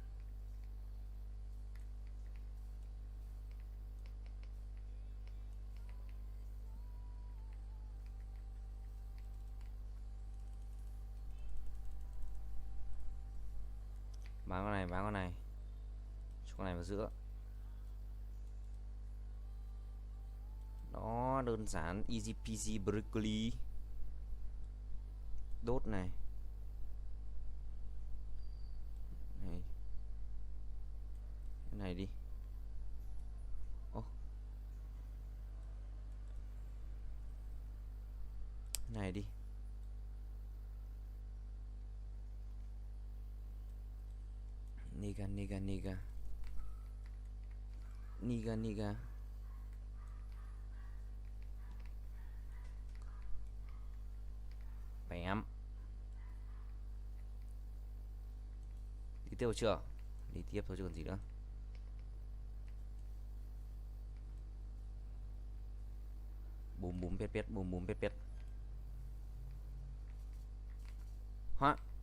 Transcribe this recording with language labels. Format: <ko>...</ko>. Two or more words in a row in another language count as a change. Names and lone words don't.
<vi>Bán con này, bán con này. Cho con này vào giữa. Đó, đơn giản,</vi> <en>easy peasy broccoli.</en> <vi>Đốt này. Này. Cái này đi. Ô. Cái này đi. Niga niga niga. Niga niga. Bém. Đi tiếp chưa? Đi tiếp thôi chứ còn gì nữa. Bùm bùm pét pét, bùm bùm pét pét. Hả?</vi>